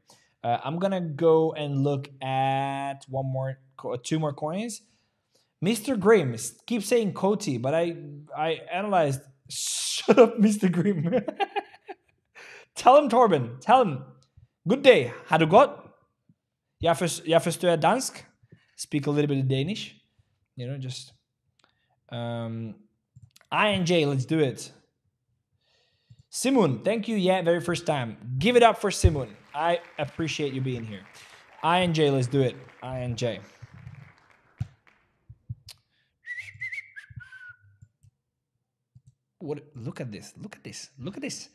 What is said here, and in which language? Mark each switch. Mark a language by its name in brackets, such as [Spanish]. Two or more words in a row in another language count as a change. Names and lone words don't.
[English] I'm gonna go and look at 2 more coins. Mr. Grimm keeps saying COTI, but I analyzed. Shut up, Mr. Grimm. Tell him, Torben. Tell him. Good day. [Danish] Har du gått? Jeg forstår dansk. [English] Speak a little bit of Danish. You know, just INJ, let's do it. Simon, thank you. Yeah, very first time. Give it up for Simon. I appreciate you being here. INJ, let's do it. INJ. What? Look at this. Look at this. Look at this.